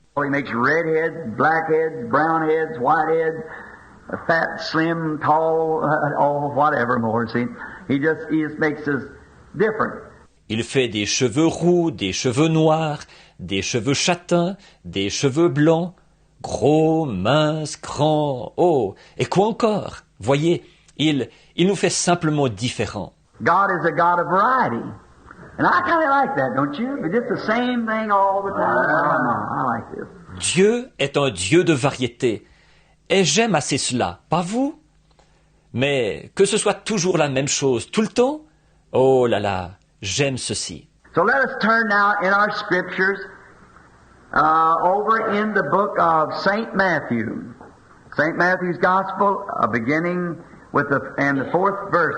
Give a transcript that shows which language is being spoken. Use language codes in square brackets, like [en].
[en] He makes red heads, black heads, brown heads, white heads, fat, slim, tall, whatever more, see. He just makes us different. [fr] Il fait des cheveux roux, des cheveux noirs, des cheveux châtains, des cheveux blancs, gros, minces, grands, et quoi encore? Voyez, il nous fait simplement différents. [en] God is a God of variety. And I kind of like that, don't you? But it's the same thing all the time. I like this. [fr] Dieu est un Dieu de variété. Et j'aime assez cela, pas vous? Mais que ce soit toujours la même chose tout le temps? Oh là là, j'aime ceci. [en] So let us turn now in our scriptures over in the book of St. Matthew. St. Matthew's Gospel, beginning with the 4th verse.